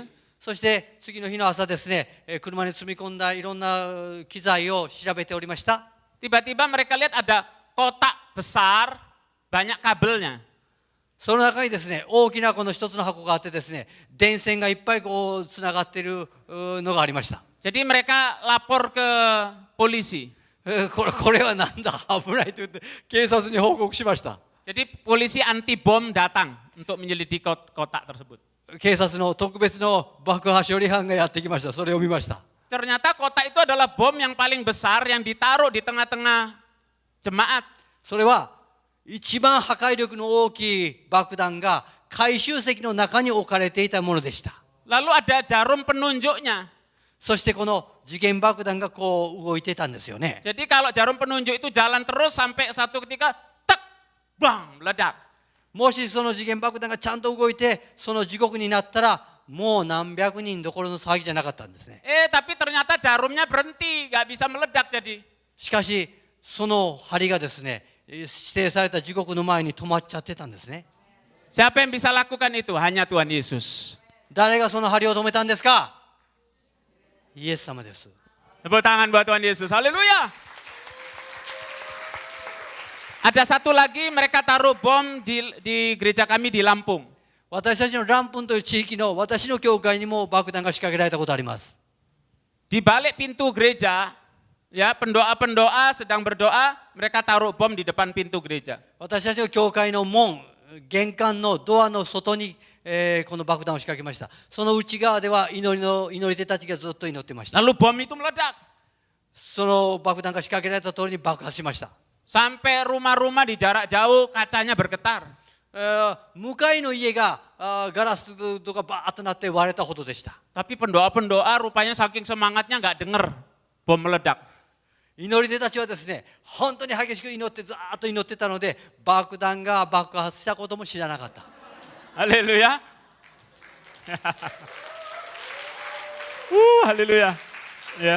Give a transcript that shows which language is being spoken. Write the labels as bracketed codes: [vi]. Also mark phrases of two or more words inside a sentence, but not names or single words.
[ja] そして次の日の朝ですね、車に積み込んだいろんな機材を調べておりました。 [id] Tiba-tiba mereka lihat ada kotak besar, banyak kabelnya. [ja] その中にですね、大きなこの一つの箱があってですね、電線がいっぱいこうつながっているのがありました。 [id] Jadi mereka lapor ke polisi. [ja] これはなんだ、危ないと言って警察に報告しました。 [id] Jadi polisi anti bom datang untuk menyelidiki kotak tersebut. [ja] 警察の特別の爆破処理班がやってきました。それを見ました。 [id] Ternyata kotak itu adalah bom yang paling besar yang ditaruh di tengah-tengah jemaat. [ja] それは一番破壊力の大きい爆弾が回収席の中に置かれていたものでした。 [id] Lalu ada jarum penunjuknya. [ja] そしてこの時限爆弾がこう動いてたんですよね。 [id] Jadi kalau jarum penunjuk itu jalan terus sampai satu ketika tek, bang, meledak. [ja] もしその時限爆弾がちゃんと動いてその時刻になったらもう何百人どころの騒ぎじゃなかったんですね。 [id] Tapi ternyata jarumnya berhenti, nggak bisa meledak jadi. [ja] しかしその針がですね、指定された時刻の前に止まっちゃってたんですね。 [id] Siapa yang bisa lakukan itu? Hanya Tuhan Yesus. [ja] 誰がその針を止めたんですか？イエス様です。 [id] Tepuk tangan buat Tuhan Yesus. Haleluya. Ada satu lagi, mereka taruh bom di gereja kami di Lampung. [ja] 私たちのランプンという地域の私の教会にも爆弾が仕掛けられたことあります。 [id] Di balik pintu gereja, ya pendoa-pendoa sedang berdoa, mereka taruh bom di depan pintu gereja. [ja] 私たちの教会の門、玄関のドアの外に、この爆弾を仕掛けました。その内側では祈り手たちがずっと祈ってました。 [id] Lalu bom itu meledak. [ja] その爆弾が仕掛けられた通りに爆発しました。 [id] Sampai rumah-rumah di jarak jauh kacanya bergetar. [ja] 向かいの家がガラスとかバーッとなって割れたほどでした。 [id] Tapi pendoa-pendoa rupanya saking semangatnya nggak dengar bom meledak. [ja] 祈り手たちはですね、本当に激しく祈ってずーっと祈ってたので、爆弾が爆発したことも知らなかった。 [id] Haleluya. Haleluya. Ya.